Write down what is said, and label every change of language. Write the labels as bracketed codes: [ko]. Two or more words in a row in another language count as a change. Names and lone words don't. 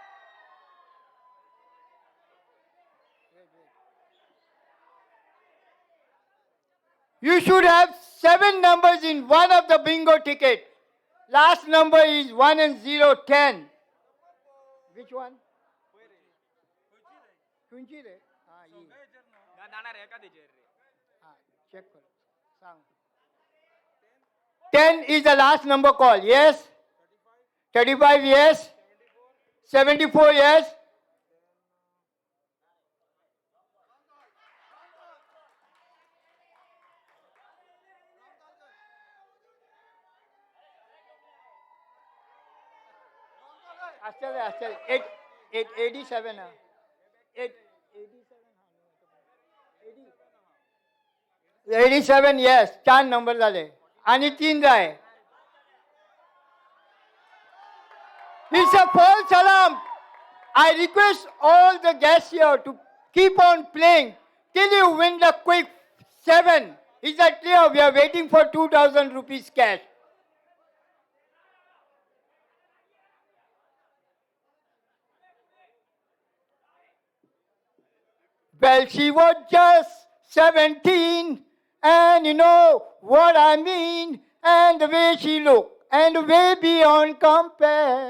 [en] You should have 7 numbers in one of the bingo ticket. Last number is 1 and 0, 10. Which one? [mr] कुंची रे? हाँ ये. [hi] हाँ, check करो. [mr] सांग. [en] 10 is the last number call. Yes. 35 yes. 74 yes. [mr] आश्चर्य 87 है 87 yes 4 नंबर झाले आणि 3 जाय. [en] It's a false alarm. I request all the guests here to keep on playing till you win the quick 7. Is that clear? We are waiting for 2,000 rupees cash. Well, she was just 17, and you know what I mean, and the way she looked, and way beyond compare.